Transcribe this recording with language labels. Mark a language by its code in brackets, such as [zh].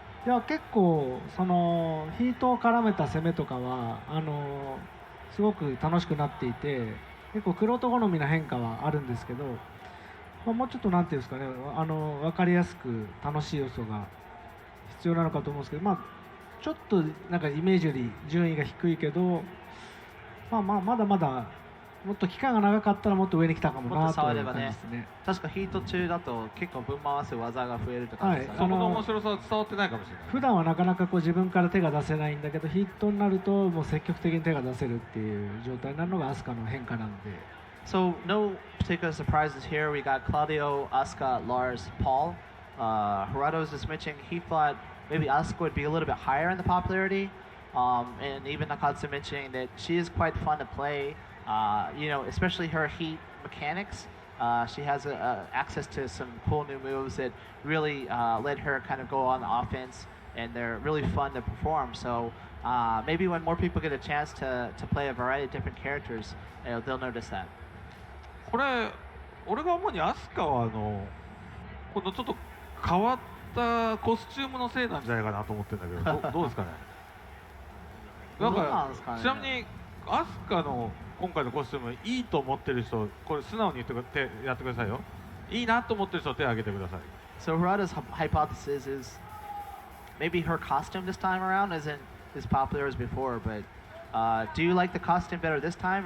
[ja] いや結構そのヒートを絡めた攻めとかはすごく楽しくなっていて、結構玄人好みな変化はあるんですけど、まあ、もうちょっとなんていうんですかね、分かりやすく楽しい要素が必要なのかと思うんですけど、まあちょっとなんかイメージより順位が低いけど、まだまだもっと期間が長かったらもっと上に来たかもなという感じですね。確かヒート中だと結構ぶん回す技が増えるとかですよね。その面白さは伝わってないかもしれない。普段はなかなかこう自分から手が出せないんだけど、ヒートになるともう積極的に手が出せるっていう状態になるのがアスカの変化なんで。 [en] So no particular surprises here. We got Claudio, Asuka, Lars, Paul. Harada was just mentioning he thought maybe Asuka would be a little bit higher in the popularity. And even Nakatsu mentioning that she is quite fun to play. You know, especially her heat mechanics. She has access to some cool new moves that really let her kind of go on offense, and they're really fun to perform. So maybe when more people get a chance to play a variety of different characters, they'll notice that. [ja] これ俺が主にアスカはこのちょっと変わったコスチュームのせいなんじゃないかなと思ってるんだけどどうですかね。なんかちなみにアスカの今回のコスチュームいいと思ってる人、これ素直にやってくださいよ。いいなと思ってる人手を挙げてください。 [en] So Harada's hypothesis is maybe her costume this time around isn't as popular as before, but do you like the costume better this time?